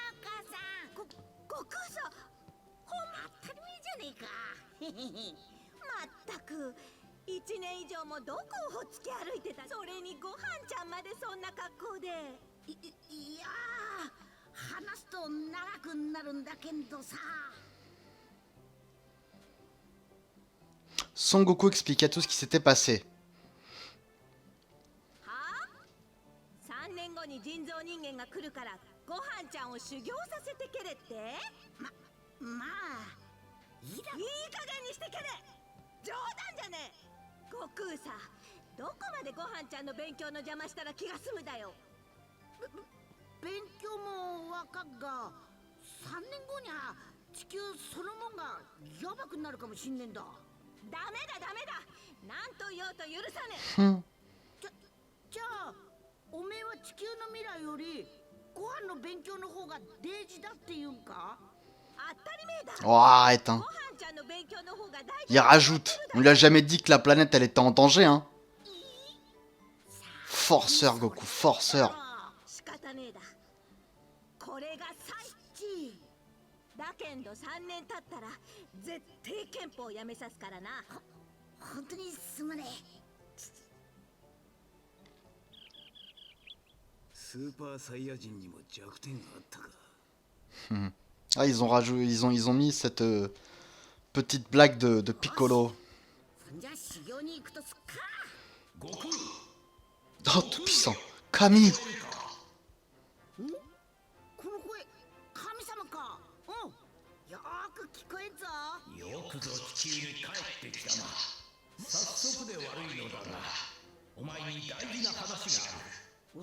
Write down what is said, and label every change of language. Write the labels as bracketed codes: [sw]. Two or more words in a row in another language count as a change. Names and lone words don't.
[ja] 1 年以上もどこをほっつき歩いてた。それにごはんちゃんまでそんな格好で。いやー、話すと長くなるんだけどさ。 [fr] Son Goku expliqua tout ce qui s'était passé. [ja] 3 年後に人造人間が来るからごはんちゃんを修行させてけれって。まあいい加減にしてけれ。冗談じゃねえ。悟空さ、どこまでごはんちゃんの勉強の邪魔したら気が済むだよ。勉強もわかっが、3年後には地球そのもんがやばくなるかもしんねえんだ。ダメだダメだ、なんと言おうと許さねえ。じゃあおめえは地球の未来よりご飯の勉強の方が大事だって言うんか。当たり前だ。 [fr] Oh, arrête, hein. Il rajoute. On lui a jamais dit que la planète, elle était en danger, hein. Forceur, Goku, forceur. [ja] これが最地だけんど3年経ったら絶対憲法をやめさすからな。本当にすまねえ。スーパーサイヤ人にも弱点があったか。 [fr] Ah, ils ont rajouté, ils ont mis cette petite blague de Piccolo. Oh, tout puissant. Kami. [ja] この声、神様か。よく聞こえんぞ。よくぞ地球に帰ってきたな。早速で悪いのだが、お前に大事な話がある。